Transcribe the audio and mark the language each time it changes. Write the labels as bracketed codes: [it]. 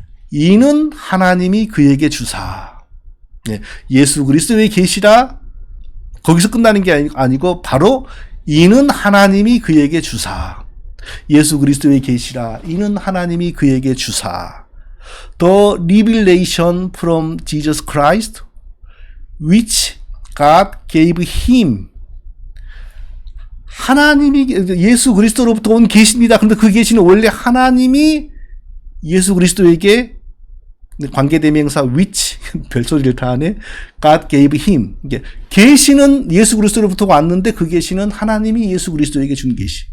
[ko] 이는 하나님이 그에게 주사. 예수 그리스도의 계시라 거기서 끝나는 게 아니고 바로 이는 하나님이 그에게 주사. 예수 그리스도의 계시라 이는 하나님이 그에게 주사. [en] The revelation from Jesus Christ which God gave him. [ko] 하나님이 예수 그리스도로부터 온 계시입니다. 그런데 그 계시는 원래 하나님이 예수 그리스도에게 관계대명사 which 별소리를 다 하네. [en] God gave him. [ko] 계시는 예수 그리스도로부터 왔는데 그 계시는 하나님이 예수 그리스도에게 준 계시.